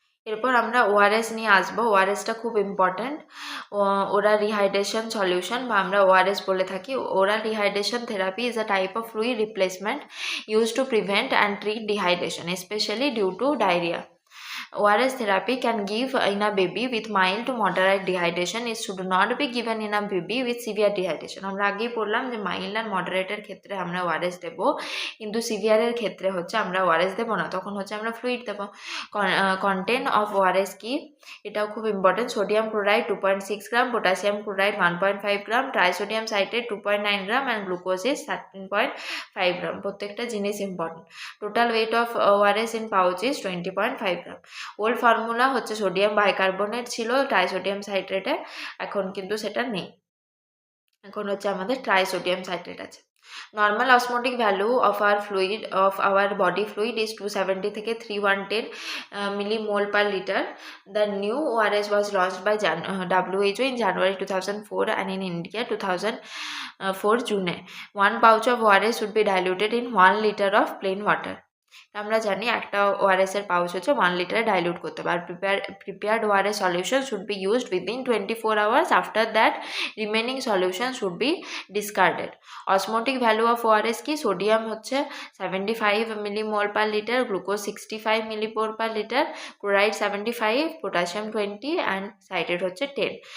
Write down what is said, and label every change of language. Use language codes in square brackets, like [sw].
[bn] এরপর আমরা ওআরএস নিয়ে আসবো। ওআরএসটা খুব ইম্পর্ট্যান্ট। ওরাল রিহাইড্রেশন সলিউশন বা আমরা ওআরএস বলে থাকি। [en] Oral rehydration therapy is a type of fluid replacement use to prevent and treat dehydration specially due to diarrhoea. ORS therapy can give in a baby with mild to moderate dehydration. It should not be given in a baby with severe dehydration. [bn] আমরা আগেই বললাম যে mild আর মডারেটের ক্ষেত্রে আমরা ORS দেবো, কিন্তু সিভিয়ারের ক্ষেত্রে হচ্ছে আমরা ওআরএস দেবো না, তখন হচ্ছে আমরা ফ্লুইড দেবো। [en] content of ORS কি, [bn] এটাও খুব [en] Important. Sodium chloride 2.6 gram, potassium chloride 1.5 gram, trisodium citrate 2.9 gram and glucose is 13.5 gram. [bn] প্রত্যেকটা জিনিস important. [en] Total weight of ORS in pouch is 20.5 gram. [bn] Old formula হচ্ছে সোডিয়াম বাইকার্বনেট ছিল ট্রাইসোডিয়াম সাইট্রেটে, এখন কিন্তু সেটা নেই, এখন হচ্ছে আমাদের ট্রাইসোডিয়াম সাইট্রেট আছে। [en] normal osmotic value of our body fluid is 270 [bn] থেকে [en] 3110 millimole per litre. The new ORS was launched by WHO in January 2004 and in India 2004 June. One pouch of ORS should be diluted in 1 liter of plain water. [bn] আমরা জানি একটা ORS এর pouch হচ্ছে 1 লিটারে dilute করতে হবে। Are [en] Prepared ORS solution should be used within 24 hours. After that remaining solution should be discarded. Osmotic value of ORS কি? Sodium হচ্ছে 75 millimole per litre, glucose 65 millimole per litre, chloride 75, potassium 20 and citrate হচ্ছে 10।